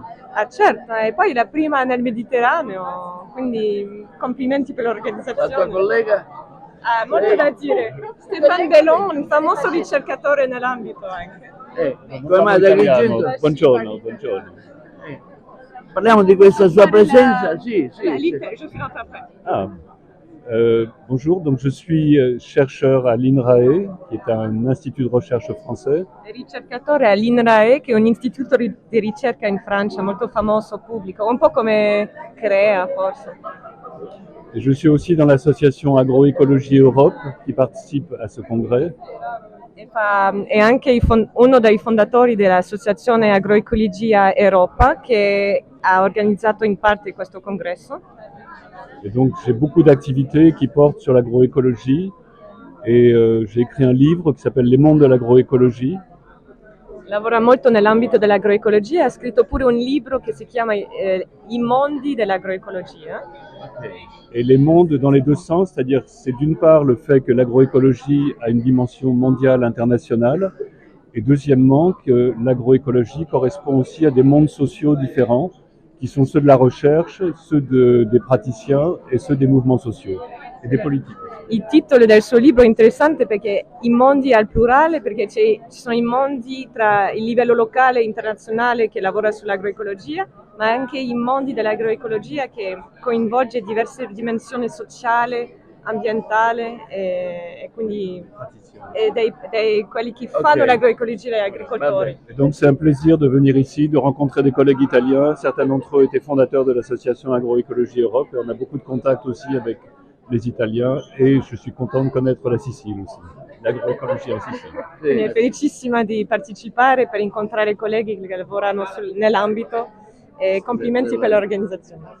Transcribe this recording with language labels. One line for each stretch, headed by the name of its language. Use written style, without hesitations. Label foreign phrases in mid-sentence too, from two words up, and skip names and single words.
Italian: Ah certo, e poi la prima nel Mediterraneo, quindi complimenti per La l'organizzazione. tua collega? Ah, molto da dire. Stéphane Bellon, un famoso ricercatore nell'ambito anche. Come mai ad Agrigento? Buongiorno, buongiorno. Parliamo di questa sua presenza? Sì, sì.
French: Je suis l'interprète. Bonjour, donc je suis chercheur à l'INRAE, qui est un institut de recherche français.
Italian: Ricercatore all'INRAE, che è un istituto di ricerca in Francia molto famoso, pubblico, un po' come CREA forse.
French: Et je suis aussi dans l'association Agroécologie Europe, qui participe à ce congrès.
Italian: È anche uno dei fondatori dell'associazione Agroecologia Europa, che ha organizzato in parte questo congresso.
French: Et donc j'ai beaucoup d'activités qui portent sur l'agroécologie. Et j'ai écrit un livre qui s'appelle Les mondes de l'agroécologie.
Italian: Lavora molto nell'ambito dell'agroecologia e ha scritto pure un libro che si chiama I mondi dell'agroecologia.
French: Et les mondes dans les deux sens, c'est-à-dire c'est d'une part le fait que l'agroécologie a une dimension mondiale, internationale, et deuxièmement que l'agroécologie correspond aussi à des mondes sociaux différents, qui sont ceux de la recherche, ceux des praticiens et ceux des mouvements sociaux et des politiques.
Italian: Il titolo del suo libro è interessante perché i mondi al plurale, perché ci sono i mondi tra il livello locale e internazionale che lavora sull'agroecologia, ma anche i mondi dell'agroecologia che coinvolge diverse dimensioni sociale, ambientale e quindi quelli che fanno l'agroecologia e gli agricoltori.
French: Et donc c'est un plaisir de venir ici, de rencontrer des collègues italiens. Certains d'entre eux étaient fondateurs de l'association Agroécologie Europe et on a beaucoup de contacts aussi avec les Italiens et je suis content de connaître la Sicile aussi, l'agroécologie en Sicile.
Italian: Quindi è felicissima di partecipare per incontrare colleghi che lavorano nell'ambito e complimenti per l'organizzazione.